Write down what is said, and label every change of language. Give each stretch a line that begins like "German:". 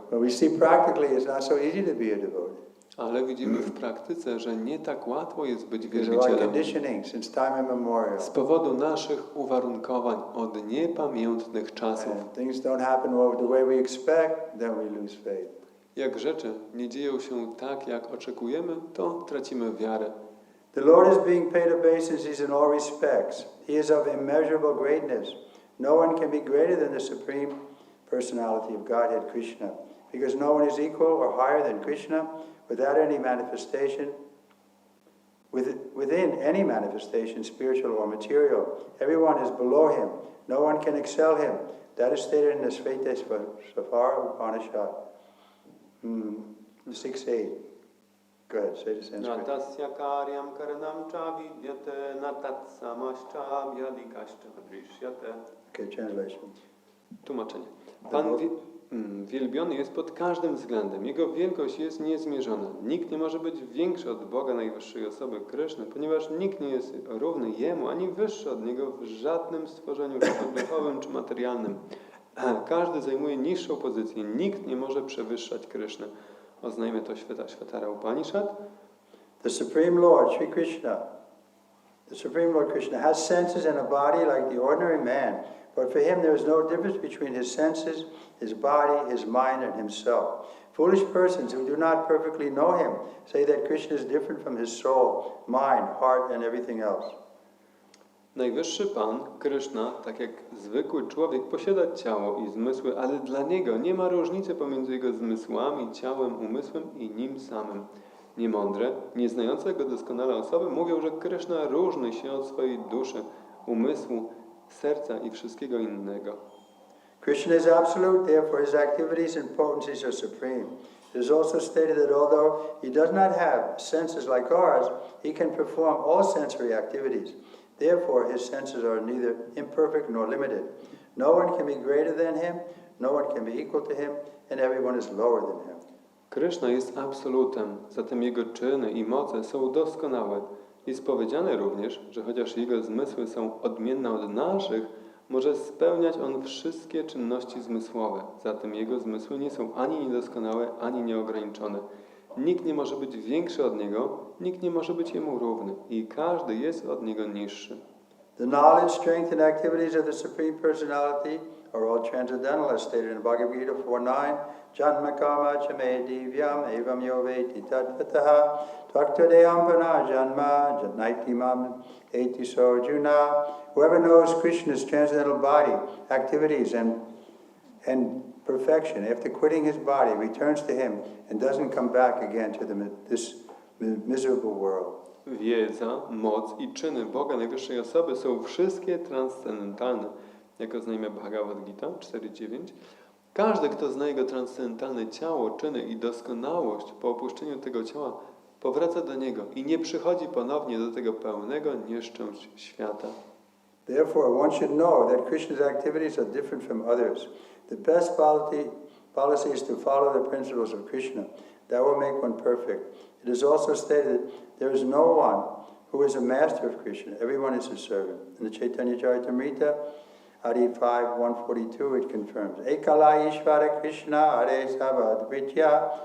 English: But we see practically it's not so easy to be a devotee.
Polish: Ale widzimy w praktyce, że nie tak łatwo jest być
English: Because of our
Polish: wielbicielem.
English: conditioning since time immemorial.
Polish: Z powodu naszych uwarunkowań od niepamiętnych czasów. And things don't happen the way we expect, then we lose faith. Jak rzeczy nie dzieją się tak, jak oczekujemy, to tracimy wiarę.
English: The Lord is being paid obeisances in all respects. He is of immeasurable greatness. No one can be greater than the Supreme Personality of Godhead, Krishna. Because no one is equal or higher than Krishna without any manifestation, within any manifestation, spiritual or material. Everyone is below him. No one can excel him. That is stated in the Sveta Upanishad 6.8. Go ahead, say the Sanskrit.
Sanskrit: Natasya karyam karanam cha vidyate natatsamascha vyadikashcha drishyate.
English: Okay, translation.
Polish: Tłumaczenie. Pan wielbiony jest pod każdym względem. Jego wielkość jest niezmierzona. Nikt nie może być większy od Boga najwyższej osoby Kryszny, ponieważ nikt nie jest równy Jemu, ani wyższy od Niego w żadnym stworzeniu, czy to duchowym, czy materialnym. Każdy zajmuje niższą pozycję. Nikt nie może przewyższać Kryszny. Oznajmy to Shvetara Upanishad.
English: The Supreme Lord, Sri Krishna, the Supreme Lord Krishna has senses and a body like the ordinary man, but for him there is no difference between his senses, his body, his mind, and himself. Foolish persons who do not perfectly know him say that Krishna is different from his soul, mind, heart, and everything else.
Polish: Najwyższy Pan, Kryszna, tak jak zwykły człowiek, posiada ciało i zmysły, ale dla Niego nie ma różnicy pomiędzy Jego zmysłami, ciałem, umysłem i Nim samym. Niemądre, nieznające Go doskonale osoby mówią, że Kryszna różni się od swojej duszy, umysłu, serca i wszystkiego innego.
English: Krishna is absolute, therefore his activities and potencies are supreme. It is also stated that although he does not have senses like ours, he can perform all sensory activities. Therefore his senses are neither imperfect nor limited. No one can be greater than him, no one can be equal to him, and everyone is lower than him.
Polish: Kryszna jest absolutem, zatem Jego czyny i moce są doskonałe. Jest powiedziane również, że chociaż Jego zmysły są odmienne od naszych, może spełniać On wszystkie czynności zmysłowe. Zatem Jego zmysły nie są ani niedoskonałe, ani nieograniczone. Nikt nie może być większy od Niego, nikt nie może być Jemu równy i każdy jest od Niego niższy.
English: The knowledge, strength, and activities of the Supreme Personality are all transcendental, as stated in Bhagavad Gita 4.9.
Sanskrit: Janma karma chame divyam evam yoveti tatvataha tvaktadeyam pana janma jannaiti mam eti sojuna.
English: Whoever knows Krishna's transcendental body, activities, and perfection, after quitting his body, returns to him and doesn't come back again to this miserable world.
Polish: Wiedza, moc i czyny Boga Najwyższej Osoby są wszystkie transcendentalne. Jak oznajmia Bhagavad Gita 4.9. Każdy, kto zna Jego transcendentalne ciało, czyny i doskonałość po opuszczeniu tego ciała, powraca do Niego i nie przychodzi ponownie do tego pełnego nieszczęść świata.
English: Therefore, one should know that Krishna's activities are different from others. The best policy is to follow the principles of Krishna. That will make one perfect. It is also stated that there is no one who is a master of Krishna. Everyone is his servant. In the Chaitanya Charitamrita, Adi 5:142, it confirms,
Bangla: Ekala Ishvara Krishna Hare Sabadvitya.